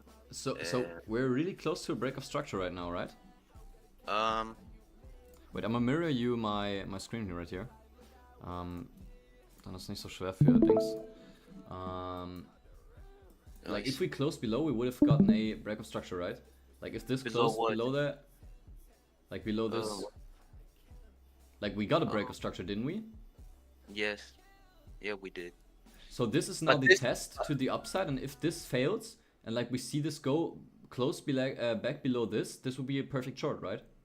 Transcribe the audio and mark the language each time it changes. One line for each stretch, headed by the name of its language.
English: So we're really close to a break of structure right now, right? Wait, I'm gonna mirror you my screen here right here.
German: Dann ist nicht so schwer für Dings.
English: like if we closed below, we would have gotten a break of structure, right? Like if this closed below that, like below this, like we got a break of structure, didn't we? Yes. Yeah, we did. So this is now the test to the upside, and if this fails, and like we see this go close back below this would be a perfect short, right?